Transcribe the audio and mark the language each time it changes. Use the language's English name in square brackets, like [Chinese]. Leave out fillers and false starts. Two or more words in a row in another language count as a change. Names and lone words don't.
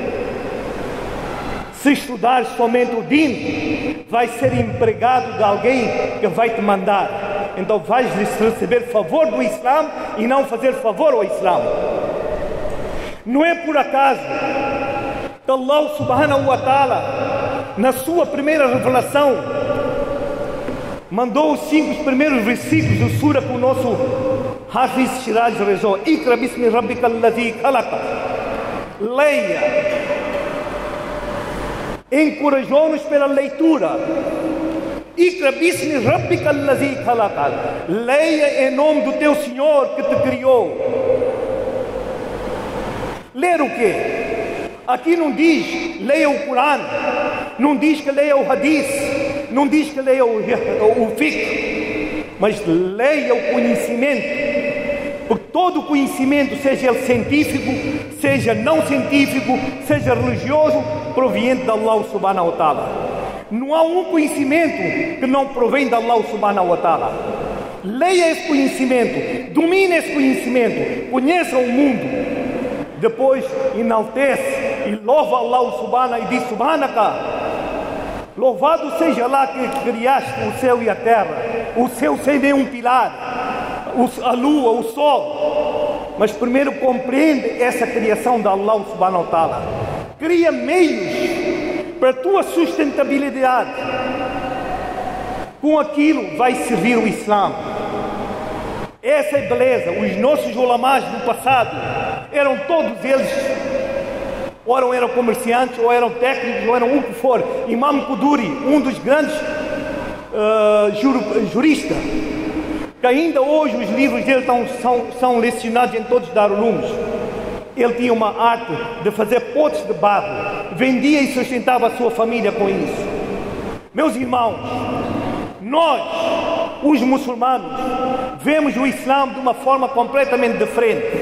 [Portuguese] Se estudares somente o din, vais ser empregado de alguém que vai te mandar. Então vais receber favor do Islã e não fazer favor ao Islã. Não é por acaso que [Arabic] الله سبحانه وتعالى, [Portuguese] na sua primeira revelação, mandou os 5 primeiros versículos do Sura que o nosso Hafiz Shiraj rezou. [Arabic] اقرأ باسم ربك الذي خلق. [Portuguese] Leia. Encorajou-nos pela leitura. [Arabic] اقرأ باسم ربك الذي خلق. [Portuguese] Leia em nome do teu Senhor que te criou. Ler o quê? Aqui não diz leia o Corão, não diz que leia o Hadith, não diz que leia o Fiqh, mas leia o conhecimento. Porque todo conhecimento, seja ele científico, seja não científico, seja religioso, proviente de [Arabic] الله سبحانه وتعالى. [Portuguese] Não há um conhecimento que não provém de [Arabic] الله سبحانه وتعالى. [Portuguese] Leia esse conhecimento, domine esse conhecimento, conheça o mundo. Depois enaltece e louva [Arabic] الله سبحانه [Portuguese] e diz subhanaka. Louvado seja lá que criaste o céu e a terra, o céu sem nenhum pilar, a lua, o sol. Mas primeiro compreende essa criação de [Arabic] الله سبحانه وتعالى. [Portuguese] Cria meios para a tua sustentabilidade. Com aquilo vai servir o Islã. Essa é a beleza. Os nossos ulamás do passado eram todos eles, ou eram comerciantes, ou eram técnicos, ou eram o que for. Imam Quduri, um dos grandes juristas, que ainda hoje os livros dele são lecionados em todos os Darulums. Ele tinha uma arte de fazer potes de barro, vendia e sustentava a sua família com isso. Meus irmãos, nós, os muçulmanos, vemos o Islã de uma forma completamente diferente.